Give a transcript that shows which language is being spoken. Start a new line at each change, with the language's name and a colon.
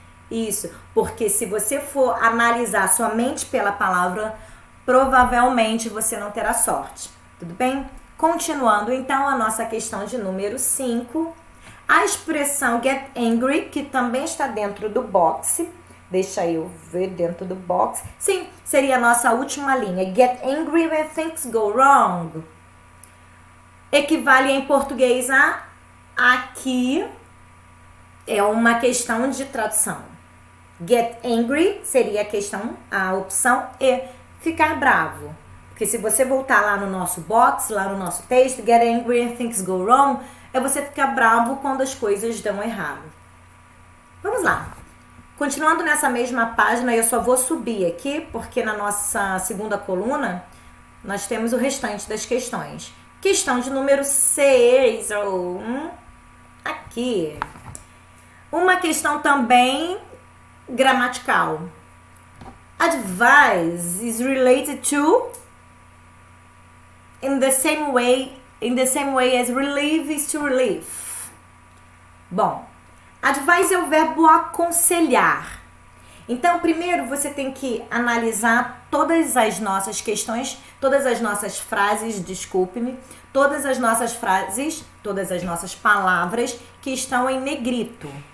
Portuguese: Isso, porque se você for analisar somente pela palavra, provavelmente você não terá sorte. Tudo bem? Continuando, então, a nossa questão de número 5. A expressão get angry, que também está dentro do box. Deixa eu ver dentro do box. Sim, seria a nossa última linha.
English: Get angry when things go wrong.
Portuguese: Equivale em português a aqui. É uma questão de tradução. Get angry seria a opção E. Ficar bravo. Porque se você voltar lá no nosso box, lá no nosso texto,
English: get angry when things go wrong,
Portuguese: é você ficar bravo quando as coisas dão errado. Vamos lá. Continuando nessa mesma página, eu só vou subir aqui, porque na nossa segunda coluna, nós temos o restante das questões. Questão de número 6, aqui. Uma questão também gramatical.
English: Advice is related to in the same way as relieve is to relieve.
Portuguese: Bom, advise é o verbo aconselhar. Então, primeiro você tem que analisar todas as nossas questões, todas as nossas frases, desculpe-me, todas as nossas palavras que estão em negrito.